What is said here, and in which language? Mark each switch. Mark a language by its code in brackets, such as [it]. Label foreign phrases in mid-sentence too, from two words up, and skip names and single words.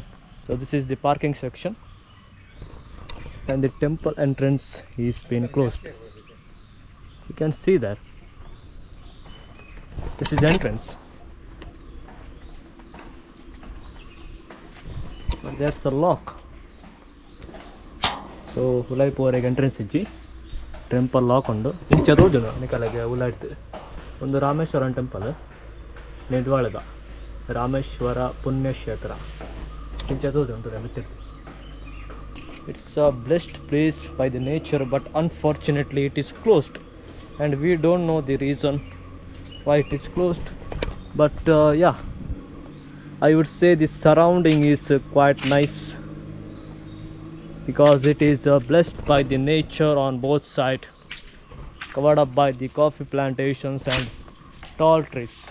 [en] So this is the parking section and the temple entrance is being closed. You can see that. This is the entrance. But there's a lock. [tcy] So ಉಲಾಯ್ಪುವರೆಗೆ ಎಂಟ್ರೆನ್ಸ್ ಇಜ್ಜಿ [en] temple lock [tcy] ಉಂಡು. ಇಂಚ ತೋಜುಂಡು ನಿಕಲೆಗೆ ಉಲಾಯ್ತು ಒಂದು ರಾಮೇಶ್ವರನ್ ಟೆಂಪಲ್ ನಿಡ್ವಾಳದ ರಾಮೇಶ್ವರ ಪುಣ್ಯಕ್ಷೇತ್ರ ಇಂಚ ತೋಜುಂಟು ಬಿತ್ತಿರ್ತಿ. [en] It's a blessed place by the nature, but unfortunately it is closed and we don't know the reason why it is closed. But yeah, I would say the surrounding is quite nice because it is blessed by the nature on both sides, covered up by the coffee plantations and tall trees.